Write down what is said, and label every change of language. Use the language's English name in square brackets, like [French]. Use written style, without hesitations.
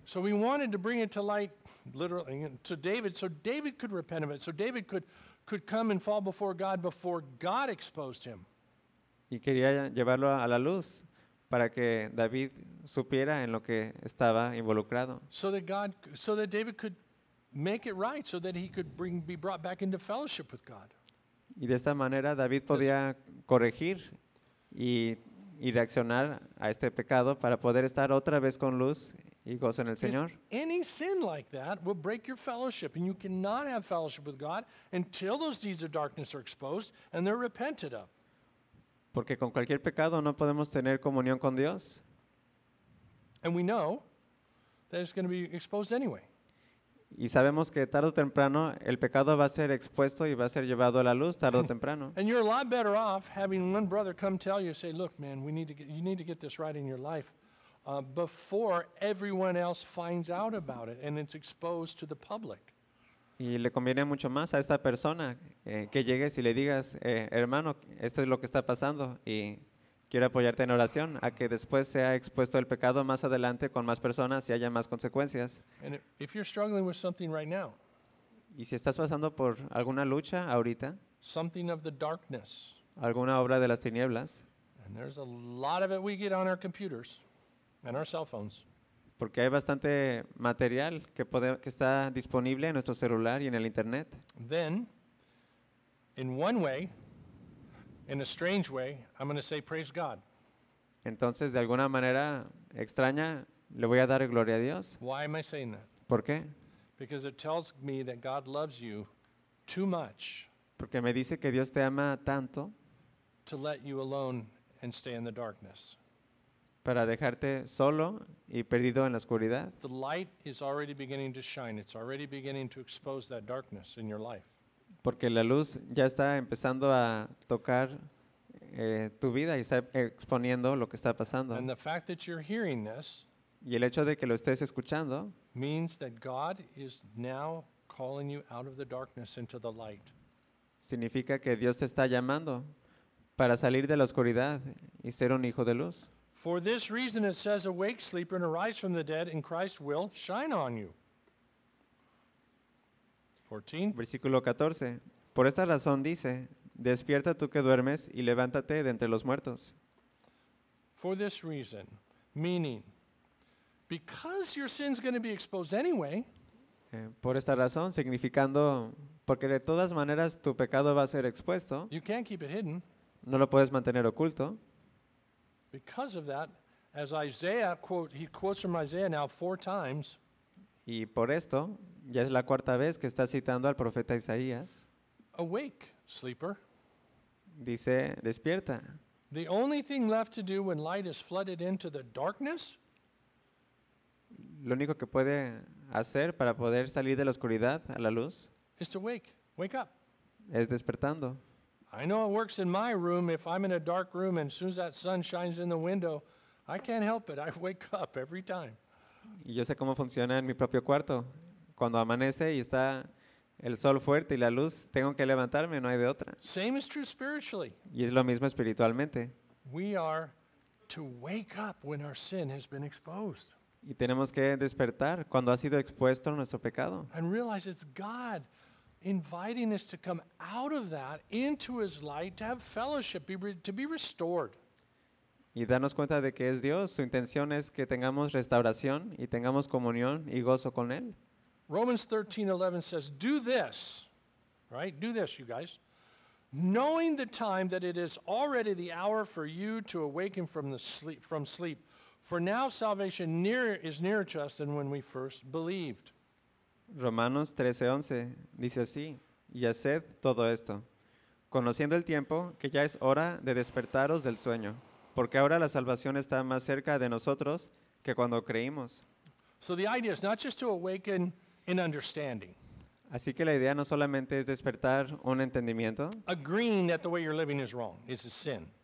[English] So we wanted to bring it to light, literally, to David, so David could repent of it, so David could come and fall before God exposed him. [Spanish] Y quería llevarlo a la luz para que David supiera en lo que estaba involucrado. [English] So that David could make it right, so that he could be brought back into fellowship with God. [Spanish] Y de esta manera David podía corregir y reaccionar a este pecado para poder estar otra vez con luz y gozo en el Señor. [English] Any sin like that will break your fellowship, and you cannot have fellowship with God until those deeds of darkness are exposed and they're repented of. [Spanish] Porque con cualquier pecado no podemos tener comunión con Dios. [English] And we know that it's going to be exposed anyway. [Spanish] Y sabemos que tarde o temprano el pecado va a ser expuesto y va a ser llevado a la luz tarde o temprano. [English] And you're a lot better off having one brother come tell you, say, look, man, you need to get this right in your life before everyone else finds out about it and it's exposed to the public. [Spanish] Y le conviene mucho más a esta persona que llegues y le digas, hermano, esto es lo que está pasando y quiero apoyarte en oración, a que después sea expuesto el pecado más adelante con más personas y haya más consecuencias. [English] And if you're struggling with something right now, [Spanish] y si estás pasando por alguna lucha ahorita, [English] something of the darkness, [Spanish] alguna obra de las tinieblas, [English] and there's a lot of it we get on our computers and our cell phones, [Spanish] porque hay bastante material que está disponible en nuestro celular y en el internet. [English] Then, in one way, in a strange way, I'm going to say praise God. [Spanish] Entonces, de alguna manera extraña, le voy a dar gloria a Dios. [English] Why am I saying that? [Spanish] ¿Por qué? [English] Because it tells me that God loves you too much. [Spanish] Porque me dice que Dios te ama tanto. [English] To let you alone and stay in the darkness. [Spanish] Para dejarte solo y perdido en la oscuridad. [English] The light is already beginning to shine. It's already beginning to expose that darkness in your life. [Spanish] Porque la luz ya está empezando a tocar tu vida y está exponiendo lo que está pasando. [English] And the fact that you're hearing this, [Spanish] y el hecho de que lo estés escuchando, [English] means that God is now calling you out of the darkness into the light. [Spanish] Significa que Dios te está llamando para salir de la oscuridad y ser un hijo de luz. [English] For this reason it says, awake sleeper and arise from the dead and Christ will shine on you. 14. [Spanish] Versículo 14. Por esta razón dice, despierta tú que duermes y levántate de entre los muertos. [English] For this reason, meaning, because your sin's going to be exposed anyway. [Spanish] Por esta razón, significando, porque de todas maneras tu pecado va a ser expuesto. [English] You can't keep it hidden. [Spanish] No lo puedes mantener oculto. [English] Because of that, as Isaiah quote, he quotes from Isaiah now four times. [Spanish] Y por esto, ya es la cuarta vez que está citando al profeta Isaías. [English] Awake, sleeper. [Spanish] Dice, despierta. [English] The only thing left to do when light is flooded into the darkness. [Spanish] Lo único que puede hacer para poder salir de la oscuridad a la luz. [English] Is to wake. Wake up. [Spanish] Es despertando. [English] I know it works in my room if I'm in a dark room and as soon as that sun shines in the window, I can't help it. I wake up every time. [Spanish] Y yo sé cómo funciona en mi propio cuarto. Cuando amanece y está el sol fuerte y la luz, tengo que levantarme, no hay de otra. [English] Same is true spiritually. [Spanish] Y es lo mismo espiritualmente. [English] We are to wake up when our sin has been exposed. [Spanish] Y tenemos que despertar cuando ha sido expuesto nuestro pecado. [English] And realize it's God inviting us to come out of that into his light to have fellowship, to be restored. [Spanish] Y darnos cuenta de que es Dios. Su intención es que tengamos restauración y tengamos comunión y gozo con Él. [English] Romans 13:11 says, do this, right? Do this, you guys. Knowing the time that it is already the hour for you to awaken from sleep. For now salvation is nearer to us than when we first believed. [Spanish] Romanos 13:11 dice así, y haced todo esto, conociendo el tiempo que ya es hora de despertaros del sueño. Porque ahora la salvación está más cerca de nosotros que cuando creímos. [English] So the idea is not just to awaken in understanding. [Spanish] Así que la idea no solamente es despertar un entendimiento. [English] Agreeing that the way you're living is wrong, is a sin.